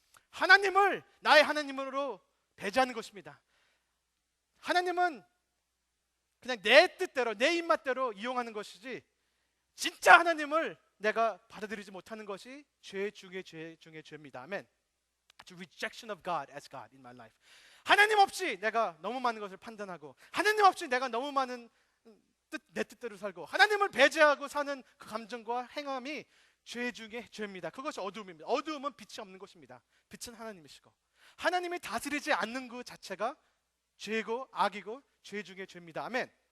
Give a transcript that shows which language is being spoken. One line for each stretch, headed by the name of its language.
Korean: 하나님을 나의 하나님으로 배제하는 것입니다. 하나님은 그냥 내 뜻대로 내 입맛대로 이용하는 것이지 진짜 하나님을 내가 받아들이지 못하는 것이 죄 중에 죄입니다. 아멘.
English: It's a rejection of God as God in my life.
Korean: 하나님 없이 내가 너무 많은 것을 판단하고 하나님 없이 내가 너무 많은 내 뜻대로 살고 하나님을 배제하고 사는 그 감정과 행함이 죄 중에 죄입니다. 그것이 어두움입니다. 어두움은 빛이 없는 것입니다. 빛은 하나님이시고 하나님이 다스리지 않는 그 자체가 죄고 악이고 죄 중에 죄입니다. 아멘.